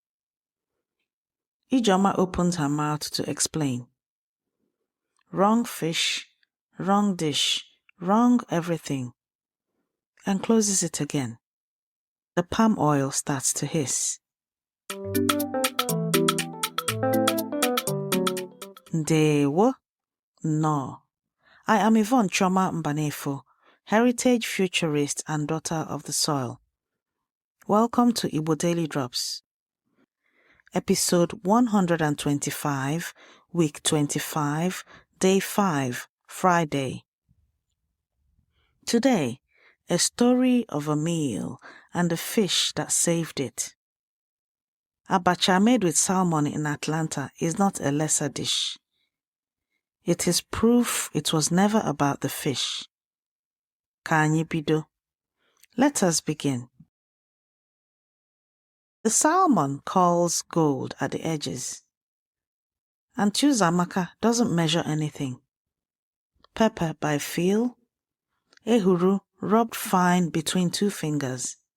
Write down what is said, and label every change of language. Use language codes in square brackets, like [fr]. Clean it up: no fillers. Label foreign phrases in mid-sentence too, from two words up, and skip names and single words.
[en] Ijeoma opens her mouth to explain. Wrong fish, wrong dish, wrong everything, and closes it again. The palm oil starts to hiss. Ndewo? No. I am Yvonne Choma Mbanefo, heritage futurist and daughter of the soil. Welcome to Igbo Daily Drops, episode 125, week 25, day 5, Friday. Today, a story of a meal and a fish that saved it. Abacha made with salmon in Atlanta is not a lesser dish. It is proof it was never about the fish. [ig] Ka anyị bido. [en] Let us begin. The salmon calls gold at the edges. And Amaka doesn't measure anything. Pepper by feel. Ehuru rubbed fine between 2 fingers.